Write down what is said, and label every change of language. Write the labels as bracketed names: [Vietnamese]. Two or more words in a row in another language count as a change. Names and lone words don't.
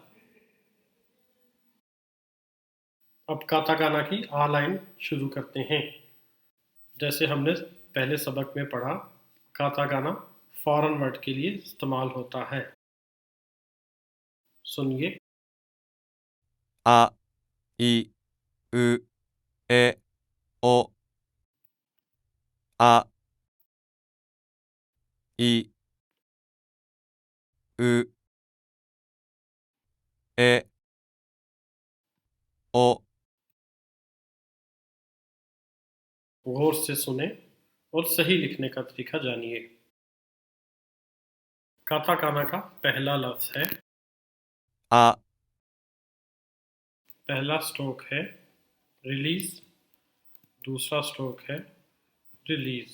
[Urdu] اب کاتاکانا کی آ لائن شروع کرتے ہیں. جیسے ہم نے پہلے سبق میں پڑھا، کاتاکانا [English] foreign word [Urdu] کے لیے استعمال ہوتا ہے. سنیے. [Japanese] あ、い、う、え、お。あ、い、う、え、お。 [Urdu] غور سے سنیں اور صحیح لکھنے کا طریقہ جانیے. کاتاکانا کا پہلا لفظ ہے, [Japanese] あ、 [Urdu] پہلا سٹروک ہے ریلیز، دوسرا سٹروک ہے ریلیز.